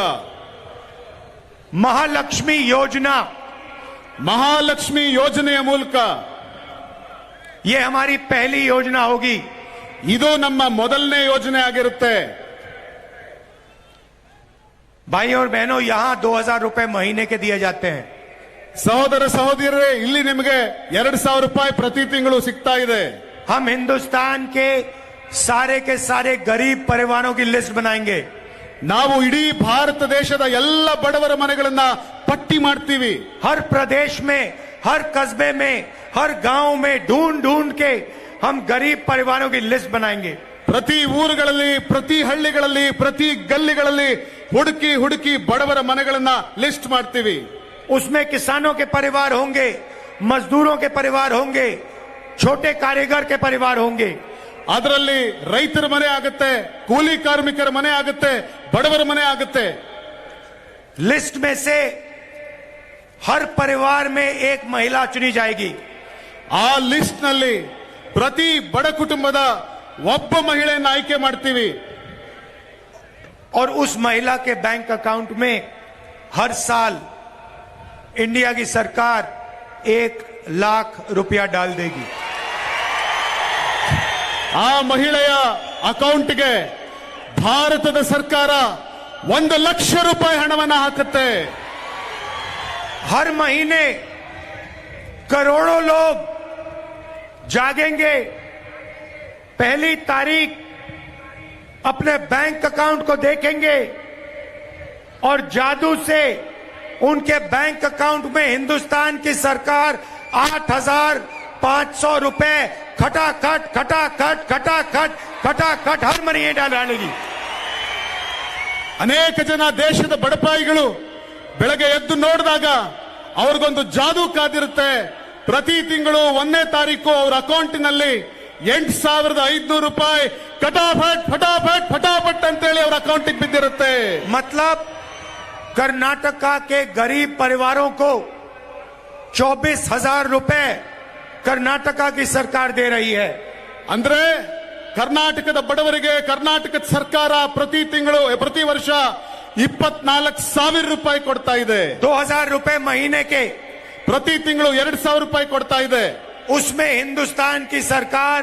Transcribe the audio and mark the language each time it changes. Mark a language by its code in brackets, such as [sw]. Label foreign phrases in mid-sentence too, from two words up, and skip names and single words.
[hi] महालक्ष्मी योजना, [kn] ಮಹಾಲಕ್ಷ್ಮಿ ಯೋಜನೆಯ ಮೂಲಕ [hi] ये हमारी पहली योजना होगी। [kn] ಇದು ನಮ್ಮ ಮೊದಲನೇ ಯೋಜನೆ ಆಗಿರುತ್ತೆ. [hi] भाई और बहनों, यहां 2000 रुपए महीने के दिए जाते हैं। [kn] ಸಹೋದರ ಸಹೋದರಿಯರೇ, ಇಲ್ಲಿ ನಿಮಗೆ 2000 ರೂಪಾಯಿ ಪ್ರತಿ ತಿಂಗಳು ಸಿಗ್ತಾ ಇದೆ. [hi] हम हिंदुस्तान के सारे गरीब परिवारों की लिस्ट बनाएंगे। [kn] ನಾವು ಇಡೀ ಭಾರತ ದೇಶದ ಎಲ್ಲ ಬಡವರ ಮನೆಗಳನ್ನ ಪಟ್ಟಿ ಮಾಡ್ತೀವಿ. [hi] हर प्रदेश में, हर कस्बे में, हर गांव में ढूंढ के हम गरीब परिवारों की लिस्ट बनाएंगे। [kn] ಪ್ರತಿ ಊರುಗಳಲ್ಲಿ, ಪ್ರತಿ ಹಳ್ಳಿಗಳಲ್ಲಿ, ಪ್ರತಿ ಗಲ್ಲಿಗಳಲ್ಲಿ ಹುಡುಕಿ ಬಡವರ ಮನೆಗಳನ್ನ ಲಿಸ್ಟ್ ಮಾಡ್ತೀವಿ. [hi] उसमें किसानों के परिवार होंगे, मजदूरों के परिवार होंगे, छोटे कारीगर के परिवार होंगे। [kn] ಅದರಲ್ಲಿ ರೈತರ ಮನೆ ಆಗುತ್ತೆ, ಕೂಲಿ ಕಾರ್ಮಿಕರ ಮನೆ ಆಗುತ್ತೆ, ಬಡವರ ಮನೆ ಆಗುತ್ತೆ. [hi] लिस्ट में से हर परिवार में एक महिला चुनी जाएगी। [kn] ಆ ಲಿಸ್ಟ್ ನಲ್ಲಿ ಪ್ರತಿ ಬಡ ಕುಟುಂಬದ ಒಬ್ಬ ಮಹಿಳೆಯನ್ನು ಆಯ್ಕೆ ಮಾಡ್ತೀವಿ. [hi] और उस महिला के [en] bank account [hi] में हर साल इंडिया की सरकार 1 लाख रुपया डाल देगी। [kn] ಆ ಮಹಿಳೆಯ ಅಕೌಂಟ್ಗೆ ಭಾರತದ ಸರ್ಕಾರ 1 ಲಕ್ಷ ರೂಪಾಯಿ ಹಣವನ್ನು ಹಾಕುತ್ತೆ। [hi] हर महीने करोड़ों लोग जागेंगे, पहली तारीख अपने [en] bank account [hi] को देखेंगे और जादू से उनके [en] bank account [hi] में हिंदुस्तान की सरकार 8,500 रुपए खटाखट खटाखट खटाखट खटाखट हर महीने डालेगी। [kn] ಅನೇಕ ಜನ ದೇಶದ ಬಡಪಾಯಿಗಳು ಬೆಳಗ್ಗೆ ಎದ್ದು ನೋಡಿದಾಗ ಅವ್ರಿಗೊಂದು ಜಾದೂ ಕಾದಿರುತ್ತೆ। ಪ್ರತಿ ತಿಂಗಳು 1ನೇ ತಾರೀಕು ಅವರ ಅಕೌಂಟಿನಲ್ಲಿ 8,500 ರೂಪಾಯಿ [hi] फटाफट फटाफट फटाफट [kn] ಅಂತೇಳಿ ಅವರ ಅಕೌಂಟಿಗೆ ಬಿದ್ದಿರುತ್ತೆ। [hi] मतलब कर्नाटका के गरीब परिवारों को 24,000 रुपए कर्नाटका की सरकार दे रही है। [kn] ಅಂದ್ರೆ ಕರ್ನಾಟಕದ ಬಡವರಿಗೆ ಕರ್ನಾಟಕದ ಸರ್ಕಾರ ಪ್ರತಿ ವರ್ಷ 24,000 ರೂಪಾಯಿ ಕೊಡ್ತಾ ಇದೆ। [hi] 2,000 रुपए महीने के, [kn] ಪ್ರತಿ ತಿಂಗಳು 2,000 ರೂಪಾಯಿ ಕೊಡ್ತಾ ಇದೆ। [hi] उसमें हिंदुस्तान की सरकार